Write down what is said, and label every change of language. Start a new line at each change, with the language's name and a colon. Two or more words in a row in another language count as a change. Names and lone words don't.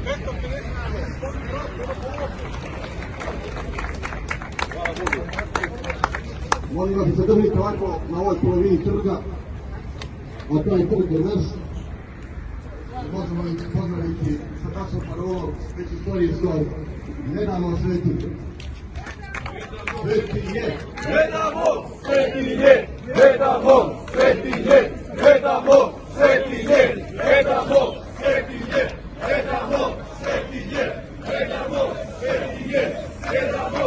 Serbian: Molim vas da se držite ovako na ovoj polovini trga, a to je trg je naš. Možemo ih pozdraviti sa našom parolom, već stoji skoro. Ne damo svetiti. Sveti je! Ne damo! Sveti je! Ne damo! Sveti je! Ne damo! Sveti je! Ne damo! Sveti je! Ne damo! Sveti je! Ne damo! Sveti je! Ne damo!